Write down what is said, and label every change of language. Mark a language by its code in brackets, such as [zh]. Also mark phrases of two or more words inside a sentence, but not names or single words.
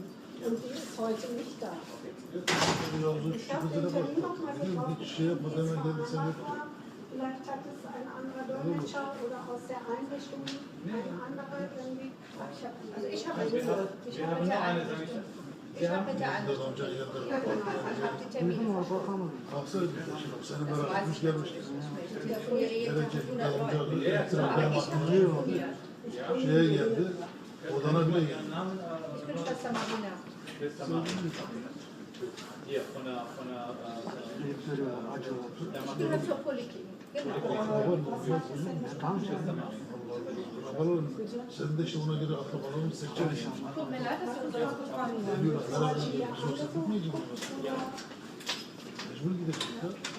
[de] Und die ist heute nicht da. Ich habe den Termin nochmal gebraucht. Vielleicht hat es ein anderer Dolmetscher oder aus der Einrichtung ein anderer irgendwie. Ich habe mit der Einrichtung. Ich habe mit der Einrichtung. Ja, genau. Ich habe die Termine verschoben. [tr] Seni bırakmış gelmiştik. Şeye geldi, odana bile geldi. [de] Ich bin Schwester Marina. Hier, von der Ich gehöre zur Poliklinik. [tr] Sen de işte ona göre atlamalarını seçeceksin. [de] Tut mir leid, dass du uns das gefragt hast. [tr] Geliyorlar, beraber sohbet etmeyecek mi? Mecbur gidecek ya.